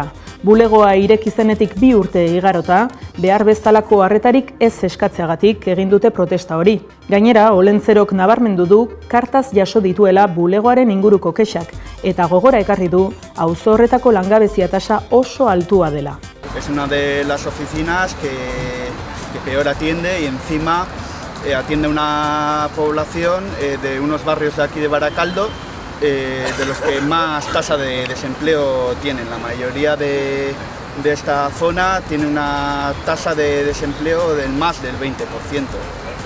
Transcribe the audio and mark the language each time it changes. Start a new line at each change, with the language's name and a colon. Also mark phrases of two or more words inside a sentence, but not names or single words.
Basque: Bulegoa ireki zenetik 2 urte igarota, behar bezalako harretarik ez eskatzeagatik egin dute protesta hori. Gainera, Olentzerok nabarmendu du kartaz jaso dituela bulegoaren inguruko kexak, eta gogora ekarri du auzo horretako langabezia tasa oso altua dela.
Spanish: Es una de las oficinas que peor atiende y encima atiende una población de unos barrios de aquí de Baracaldo de los que más tasa de desempleo tienen. La mayoría de esta zona tiene una tasa de desempleo del más del 20%.